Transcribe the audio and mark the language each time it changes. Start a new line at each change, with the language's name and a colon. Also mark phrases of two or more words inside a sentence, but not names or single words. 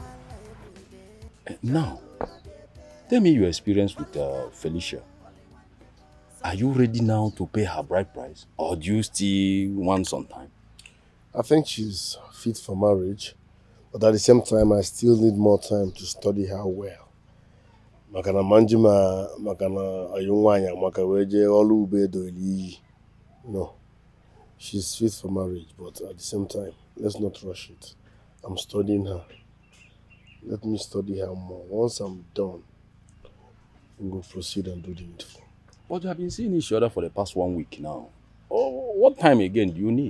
English: Now, tell me your experience with Felicia. Are you ready now to pay her bride price, or do you still want some time? I think she's fit for marriage, but at the same time, I still need more time to study her well. Makana manjima, makana ayungwanya, makaweje olu ubedo ili. No, she's fit for marriage, but at the same time, let's not rush it. I'm studying her. Let me study her more. Once I'm done, we will proceed and do the needful. But you have been seeing each other for the past 1 week now. Oh, what time again do you need?